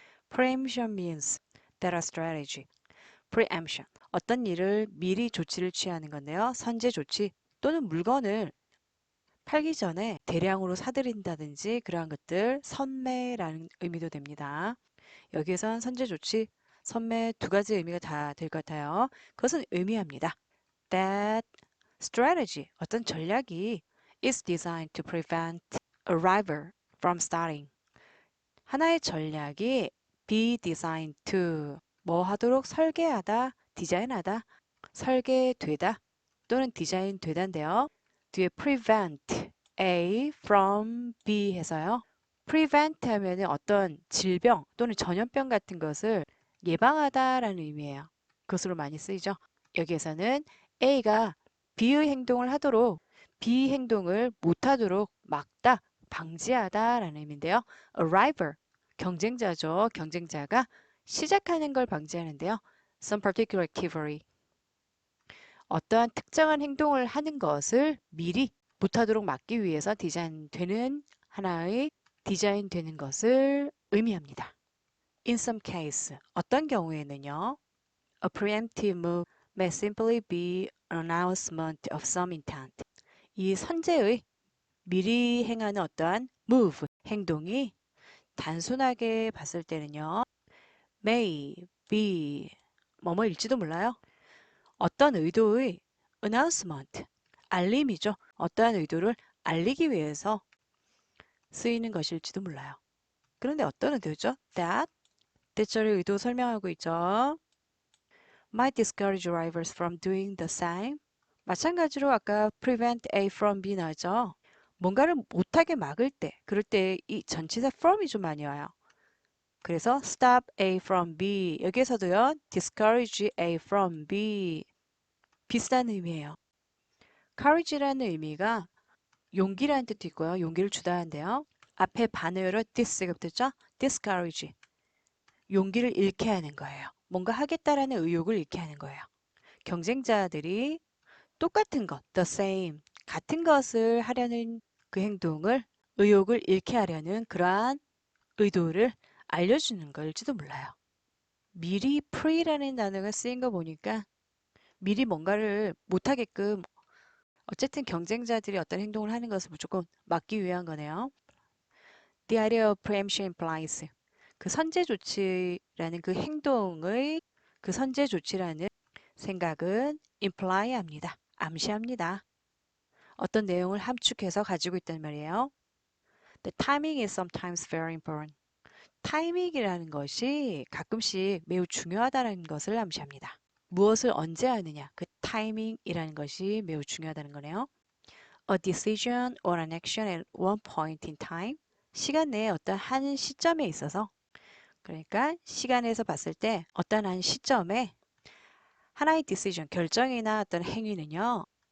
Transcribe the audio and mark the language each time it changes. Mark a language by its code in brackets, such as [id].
[en] Preemption means that a strategy. Preemption. [ko] 어떤 일을 미리 조치를 취하는 건데요. 선제 조치 또는 물건을 팔기 전에 대량으로 사들인다든지 그러한 것들 선매라는 의미도 됩니다. 여기에선 선제 조치, 선매 두 가지 의미가 다 될 것 같아요. 그것은 의미합니다. [en] That strategy, [ko] 어떤 전략이 [en] is designed to prevent a rival from starting. [ko] 하나의 전략이 [en] be designed to [ko] 뭐 하도록 설계하다, 디자인하다, 설계되다 또는 디자인되다인데요. 뒤에 prevent A from B 해서요. prevent 하면 어떤 질병 또는 전염병 같은 것을 예방하다라는 의미예요. 그것으로 많이 쓰이죠. 여기에서는 A가 B의 행동을 하도록 B 행동을 못하도록 막다, 방지하다라는 의미인데요. [en] A rival, [ko] 경쟁자죠. 경쟁자가 시작하는 걸 방지하는데요. [en] Some particular activity, [ko] 어떠한 특정한 행동을 하는 것을 미리 못하도록 막기 위해서 디자인되는 하나의 디자인되는 것을 의미합니다. [en] In some case, [ko] 어떤 경우에는요. [en] A preemptive move may simply be an announcement of some intent. [ko] 이 선제의 미리 행하는 어떠한 move, 행동이 단순하게 봤을 때는요. [en] may be [ko] 뭐뭐일지도 몰라요. 어떤 의도의 announcement, 알림이죠. 어떠한 의도를 알리기 위해서 쓰이는 것일지도 몰라요. 그런데 어떤 의도죠? That, 대절의 의도 설명하고 있죠. [en] Might discourage rivals from doing the same. [ko] 마찬가지로 아까 [en] prevent A from B [ko] 나왔죠. 뭔가를 못하게 막을 때, 그럴 때 이 전치사 from이 좀 많이 와요. 그래서 stop A from B, 여기에서도요. discourage A from B, 비슷한 의미예요. courage라는 의미가 용기라는 뜻도 있고요. 용기를 주다 하는데요. 앞에 반어로 dis가 붙었죠? [en] discourage. [ko] 용기를 잃게 하는 거예요. 뭔가 하겠다라는 의욕을 잃게 하는 거예요. 경쟁자들이 똑같은 것, the same, 같은 것을 하려는 그 행동을 의욕을 잃게 하려는 그러한 의도를 알려주는 걸지도 몰라요. 미리 pre라는 단어가 쓰인 거 보니까 미리 뭔가를 못하게끔 어쨌든 경쟁자들이 어떤 행동을 하는 것을 무조건 막기 위한 거네요. [en] The idea of preemption implies [ko] 그 선제 조치라는 그 행동의 그 선제 조치라는 생각은 imply 합니다. 암시합니다. 어떤 내용을 함축해서 가지고 있단 말이에요. [en] The timing is sometimes very important. [ko] 타이밍이라는 것이 가끔씩 매우 중요하다는 것을 암시합니다. 무엇을 언제 하느냐, 그 타이밍이라는 것이 매우 중요하다는 거네요. [en] A decision or an action at one point in time. [ko] 시간 내에 어떤 한 시점에 있어서, 그러니까 시간에서 봤을 때 어떤 한 시점에 하나의 decision, 결정이나 어떤 행위는요.